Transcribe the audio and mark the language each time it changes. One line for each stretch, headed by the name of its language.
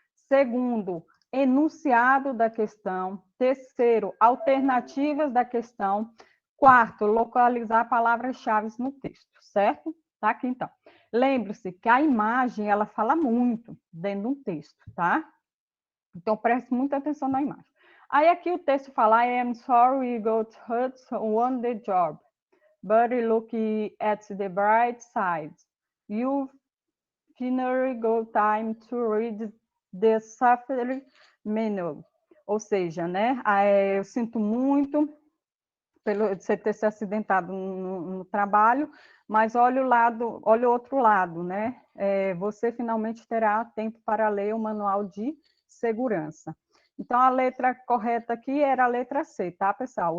Portuguese: Segundo, enunciado da questão. Terceiro, alternativas da questão. Quarto, localizar palavras-chave no texto, certo? Tá aqui, então. Lembre-se que a imagem, ela fala muito dentro de um texto, tá? Então, preste muita atenção na imagem. Aí, aqui o texto fala,
English: I am sorry you got hurt on the job, but look at the bright side. You finally got time to read the safety manual.
Portuguese: Ou seja, né? Eu sinto muito pelo você ter se acidentado no trabalho, mas olha o outro lado, né? Você finalmente terá tempo para ler o manual de segurança. Então, a letra correta aqui era a letra C, tá, pessoal?